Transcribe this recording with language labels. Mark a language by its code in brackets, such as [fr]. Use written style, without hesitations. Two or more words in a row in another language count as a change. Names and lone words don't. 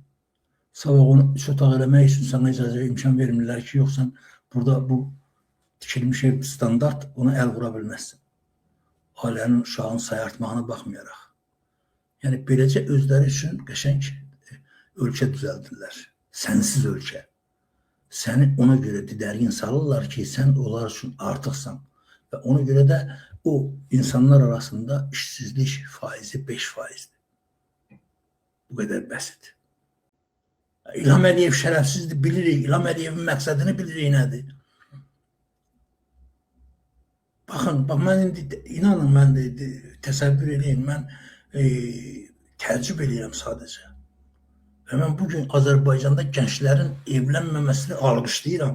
[az] Sabah onu 3 otaq eləmək üçün sana icazə imkan vermirlər ki, yox sən burada bu tikilmiş ev standart, ona əl vura bilməzsən. Ailənin, uşağın sayartmağına baxmayaraq. Yəni, beləcə özləri üçün qəşəng ölkə düzəldirlər. Sənsiz ölkə. Səni ona göre didərgin salırlar ki, sen onlar için artıqsan. Ve ona göre de o insanlar arasında işsizlik faizi 5%'dir. [tr] Bu kadar basit. [az] İlham Əliyev şərəfsizdir, bilirik. İlham Əliyevin məqsədini bilirik nədir. Baxın, mən indi, inanın, mən təsəvvür edeyim, mən təəccüb edirəm sadəcə. Və mən bugün Azərbaycanda gənclərin evlənməməsini alqışlayıram.